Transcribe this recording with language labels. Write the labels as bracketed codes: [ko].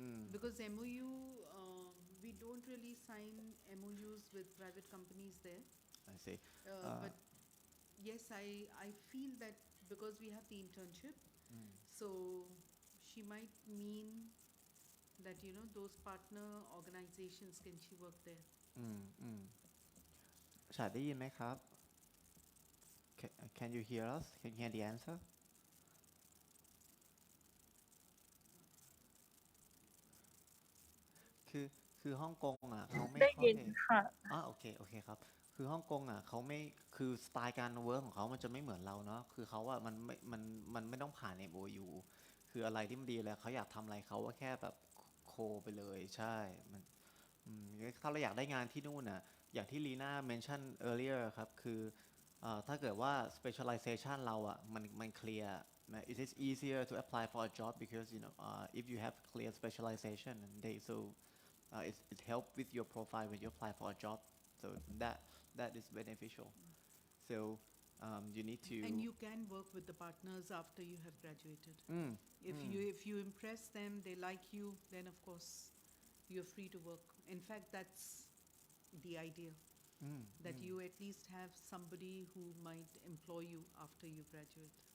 [en] Because MOU, we don't really sign MOUs with private companies there. I see. But yes, I feel that because we have the internship, so she might mean that, you know, those partner organizations, can she work there? [th] ฉาดได้ยินไหมครับ [en] Can you hear us? Can you hear the answer? [th] คือฮ่องกงอ่ะเขาไม่ ได้ ค่อ ยิ ย นค่ะ โอเคครับคือฮ่องกงอ่ะเขาไม่คือสไตล์การเวิร์กของเขามันจะไม่เหมือนเราเนาะคือเขาอ่ะมันไม่ต้องผ่าน MOU คืออะไรที่มันดีแล้วเขาอยากทำอะไรเขาว่าแค่แบบโคไปเลยใช่มัน ถ้าเราอยากได้งานที่นู่นน่ะอย่างที่ลีน่า [en] mention earlier [th] ครับคือถ้าเกิดว่า [en] specialization [th] เราอ่ะมันเคลียร์ [en] it is easier to apply for a job because you know if you have clear specialization and they so it help with your profile when you apply for a job so that is beneficial so you need to And you can work with the partners after you have graduated. If you impress them, they like you, then of course you're free to work. In fact, that's the idea, that you at least have somebody who might employ you after you graduate.